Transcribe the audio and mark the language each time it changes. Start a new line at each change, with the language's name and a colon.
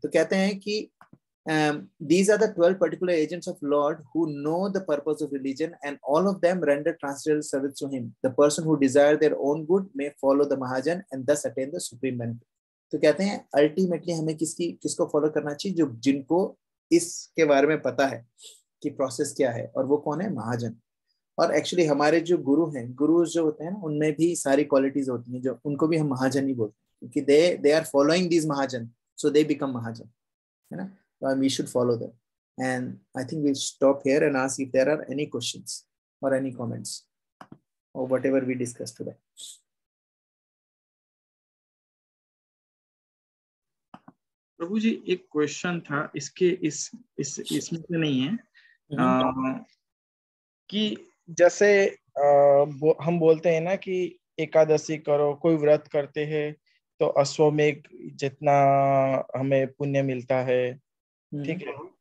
Hindi: तो कहते हैं कि
English: these are the 12 particular agents of Lord who know the purpose of religion, and all of them render transcendental service to him. The person who desire their own good may follow the Mahajan and thus attain the supreme benefit.
Hindi: तो कहते हैं ultimately हमें किसको follow करना चाहिए? जो जिनको इसके बारे में पता है कि प्रोसेस क्या है, और वो कौन है? महाजन. और एक्चुअली हमारे जो गुरु हैं, गुरु जो होते हैं ना, उनमें भी सारी क्वालिटीज होती हैं, जो उनको भी हम महाजन ही बोलते हैं, क्योंकि
English: they are following these
Hindi: Mahajan,
English: so they become
Hindi: महाजन, है ना.
English: We should follow them. And I think we'll stop here and ask if there are any questions or any comments. or whatever we discussed today.
Hindi: प्रभु जी एक question था, इसके इसमें से नहीं है, कि जैसे हम बोलते हैं ना कि एकादशी करो, कोई व्रत करते हैं तो अश्वमेघ जितना हमें पुण्य मिलता है, ठीक है।